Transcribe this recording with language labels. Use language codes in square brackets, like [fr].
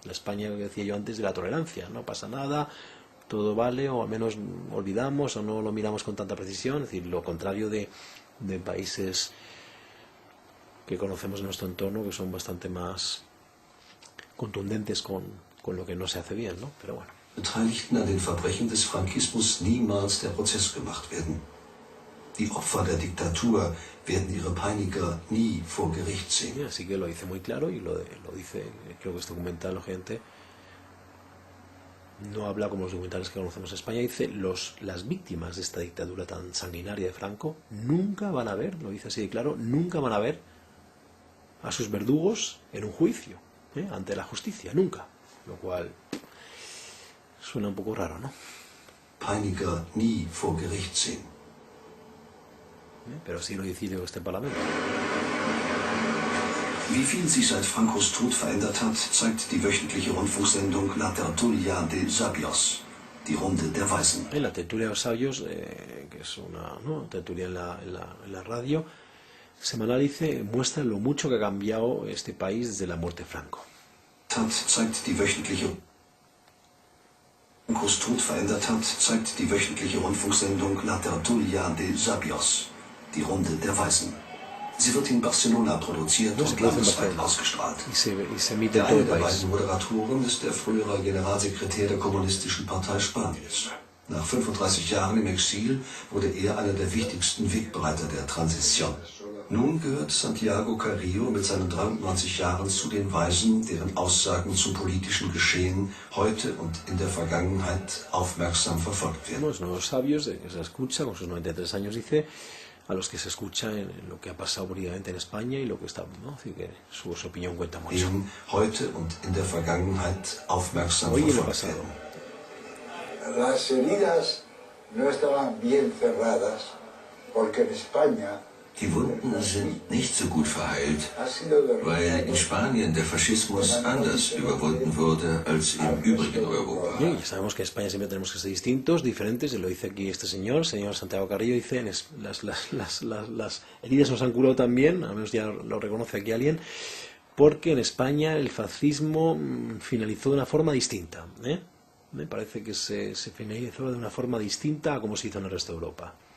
[es] La España que decía yo antes de la tolerancia, no pasa nada, todo vale, o al menos olvidamos o no lo miramos con tanta precisión, es decir, lo contrario de países que conocemos en nuestro entorno, que son bastante más contundentes con lo que no se hace bien, ¿no? Pero bueno. [de] Beteiligten an den Verbrechen des Frankismus niemals der Prozess gemacht werden. Die Opfer der Diktatur werden ihre Peiniger nie vor Gericht sehen. [es] Así que lo dice muy claro y lo dice, creo que este documental, gente, no habla como los documentales que conocemos en España, dice, las víctimas de esta dictadura tan sanguinaria de Franco nunca van a ver, lo dice así de claro, nunca van a ver a sus verdugos en un juicio, ante la justicia, nunca. Lo cual suena un poco raro, ¿no? Peiniger nie vor Gericht sehen. Pero sí lo decidió este Parlamento. [de] Wie viel sich seit Francos Tod verändert hat, zeigt die wöchentliche Rundfunksendung La Tertulia de Sabios, die Runde der Weisen. [es] En la Tertulia de los Sabios, que es una tertulia en la radio semanal, dice, muestra lo mucho que ha cambiado este país desde la muerte de Franco. [de] Zeigt die wöchentliche Francos Tod verändert hat, zeigt die wöchentliche Rundfunksendung La Tertulia de Sabios, die Runde der Weisen. Sie wird in Barcelona produziert und landesweit ausgestrahlt. Der eine der beiden Moderatoren ist der frühere Generalsekretär der Kommunistischen Partei Spaniens. Nach 35 Jahren im Exil wurde er einer der wichtigsten Wegbereiter der Transition. Nun gehört Santiago Carrillo mit seinen 93 Jahren zu den Weisen, deren Aussagen zum politischen Geschehen heute und in der Vergangenheit aufmerksam verfolgt werden. [es] Los nuevos sabios, que se escucha, con sus 93 años, dice, a los que se escucha en lo que ha pasado políticamente en España y lo que está, ¿no? Así que su opinión cuenta mucho. Heute und in der Vergangenheit aufmerksam verfolgt werden. Las heridas no estaban bien cerradas porque en España [de] Die Wunden sind nicht so gut verheilt, weil in Spanien der Faschismus anders überwunden wurde als im übrigen Europa. [es] Y sabemos que en España siempre tenemos que ser distintos, diferentes, y lo dice aquí este señor Santiago Carrillo, dice, las heridas nos han curado también, al menos ya lo reconoce aquí alguien, porque en España el fascismo finalizó de una forma distinta. Me parece que se finalizó de una forma distinta a como se hizo en el resto de Europa.